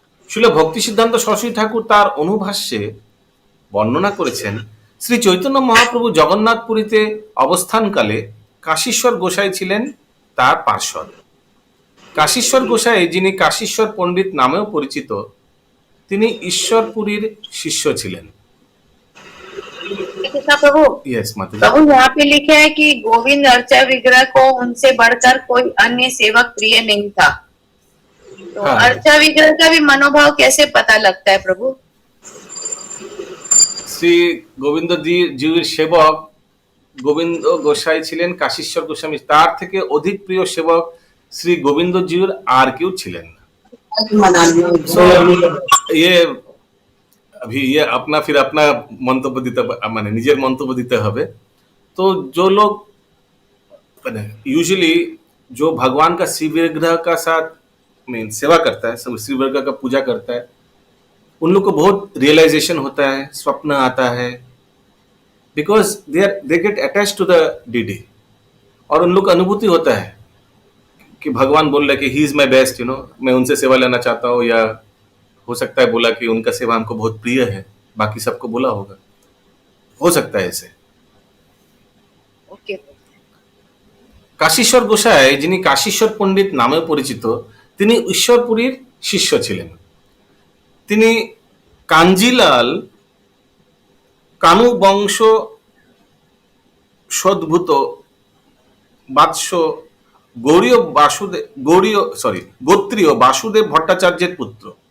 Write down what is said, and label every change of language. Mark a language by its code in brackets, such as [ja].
[bn] শিল ভক্তি সিদ্ধান্ত সরস্বতী ঠাকুর তার অনুভাষ্যে বর্ণনা করেছেন, শ্রী চৈতন্য মহাপ্রভু জগন্নাথপুরীতে অবস্থানকালে কাশীশ্বর গোসাই ছিলেন তার পার্ষদ। কাশীশ্বর গোসাই, যিনি কাশীশ্বর পণ্ডিত নামেও পরিচিত, তিনি ঈশ্বরপুরীর শিষ্য ছিলেন। [hi] प्रभु यस माता। प्रभु यहाँ पे लिखे है कि गोविंद अर्चा विग्रह को उनसे बढ़कर कोई अन्य सेवक प्रिय नहीं था। तो हाँ। अर्चा विग्रह का भी मनोभाव कैसे पता लगता है प्रभु? [bn] শ্রী গোবিন্দজির সেবক গোবিন্দ গোসাই ছিলেন কাশীশ্বর গোস্বামী, তার থেকে অধিক প্রিয় সেবক শ্রী গোবিন্দজির আর কেউ ছিলেন না। [hi] So, ये अभी ये अपना फिर अपना मंतव्य [bn] दिते माने निजेर मंतव्य दिते हबे। [hi] तो जो लोग यूजुअली जो भगवान का शिव विग्रह का साथ मीन सेवा करता है, सब शिव विग्रह का पूजा करता है, उन लोग को बहुत रियलाइजेशन होता है, स्वप्न आता है, [en] Because they get attach to the deity. [hi] और उन लोग का अनुभूति होता है कि भगवान बोल रहे कि [en] he is my best, [hi] मैं उनसे सेवा लेना चाहता हूँ, या हो सकता है बोला कि उनका सेवा हमको बहुत प्रिय है, बाकी सबको बोला होगा, हो सकता है ऐसे। ओके। [bn] কাশীশ্বর গোসাই, যিনি কাশীশ্বর পণ্ডিত নামে পরিচিত, তিনি ঈশ্বরপুরীর শিষ্য ছিলেন। তিনি কাঞ্জিলাল কানু বংশ সদ্ভূত বাৎস গোত্রীয় বাসুদেব ভট্টাচার্যের পুত্র।